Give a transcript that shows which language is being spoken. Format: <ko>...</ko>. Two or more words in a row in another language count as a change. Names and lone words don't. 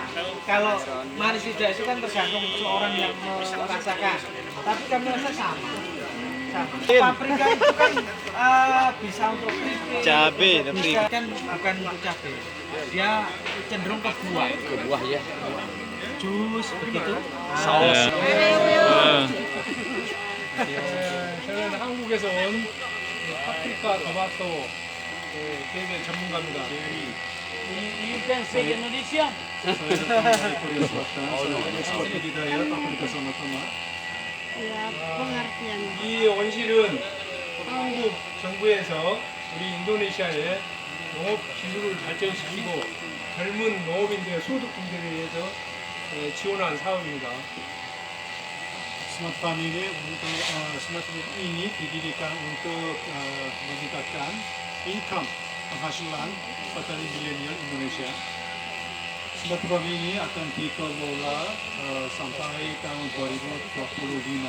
<id>Kalau manis tidak itu kan tergantung seorang yang merasakan. Tapi kami rasa sama. Paprika itu kan bisa untuk keripik. Cabe, Bisa kan bukan untuk cabai. Dia cenderung ke buah. Ke buah ya. Jus begitu. Saus.</id> <ko>저는 한국에서 온 파프리카 토마토 되게 전문가입니다.</ko> <en>You can speak Indonesia?</en> <ko>이 원실은 한국 정부에서 우리 인도네시아의 농업 기술을 발전시키고 젊은 농업인들의 소득 증대를 위해서 지원한 사업입니다.</ko> <en>Smart farm</en> <id>ini didirikan untuk meningkatkan income penghasilan petani milenial Indonesia.</id> <en>Smart farm</en> <id>ini akan dikelola sampai tahun 2025.</id>